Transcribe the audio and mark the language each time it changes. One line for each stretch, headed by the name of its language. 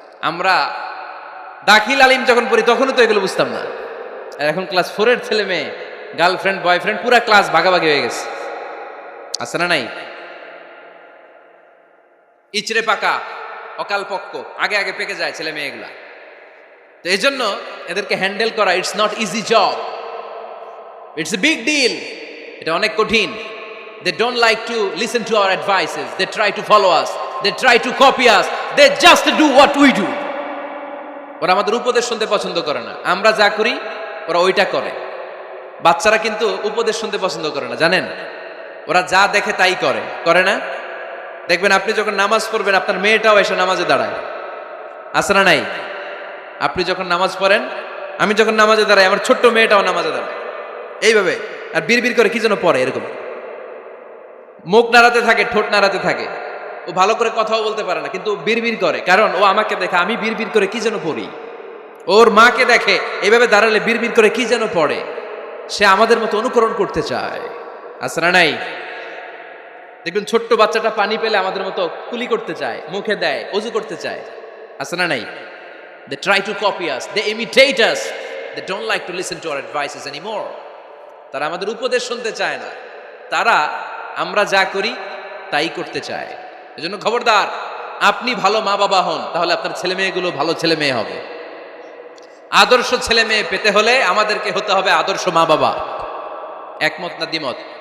Bangla: আমরা দাখিল আলিম যখন পড়ি তখনও তো এগুলো বুঝতাম না, আর এখন ক্লাস 4 এর ছেলে মেয়ে গার্লফ্রেন্ড বয়ফ্রেন্ড পুরা ক্লাস ভাগাভাগি হয়ে গেছে, আছে না নাই? ইচড়ে পাকা, অকাল পক্ক, আগে আগে পেকে যায় ছেলে মেয়েগুলা। তো এই জন্য এদেরকে হ্যান্ডেল করা,
English: It's not easy job, it's a big deal.
Bangla: এটা অনেক কঠিন।
English: They don't like to listen to our advices. They try to follow us. They try to copy us. They just do what we do.
Bangla: ওরা আমাদের উপদেশ শুনতে পছন্দ করে না, আমরা যা করি ওরা ওইটা করে। বাচ্চারা কিন্তু উপদেশ শুনতে পছন্দ করে না, জানেন? ওরা যা দেখে তাই করে, করে না? দেখবেন আপনি যখন নামাজ পড়বেন আপনার মেয়েটাও এসে নামাজে দাঁড়ায়, আছে না নাই? আপনি যখন নামাজ পড়েন, আমি যখন নামাজে দাঁড়াই, আমার ছোট্ট মেয়েটাও নামাজে দাঁড়ায় এইভাবে, আর বিড়বিড় করে কি যেন পড়ে, এরকম মুখ নাড়াতে থাকে, ঠোঁট নাড়াতে থাকে। ও ভালো করে কথাও বলতে পারে না, কিন্তু বিড়বিড় করে, কারণ ও আমাকে দেখে আমি বিড়বিড় করে কি যেন পড়ি। ওর মাকে দেখে এইভাবে দাঁড়ালে বিড়বিড় করে কি যেন পড়ে। সে আমাদের মতো অনুকরণ করতে চায়, আছে না নাই? দেখবেন ছোট্ট বাচ্চাটা পানি পেলে আমাদের মতো কুলি করতে চায়, মুখে দেয়, অজু করতে চায়, আছে না নাই?
English: They try to copy us, they imitate us, they don't like to listen to our advices anymore.
Bangla: তারা আমাদের উপদেশ শুনতে চায় না, তারা আমরা যা করি তাই করতে চায়। এজন্য খবরদার, আপনি ভালো মা বাবা হন, তাহলে আপনার ছেলে মেয়েগুলো ভালো ছেলে মেয়ে হবে। আদর্শ ছেলে মেয়ে পেতে হলে আমাদেরকে হতে হবে আদর্শ মা বাবা। একমত না দ্বিমত?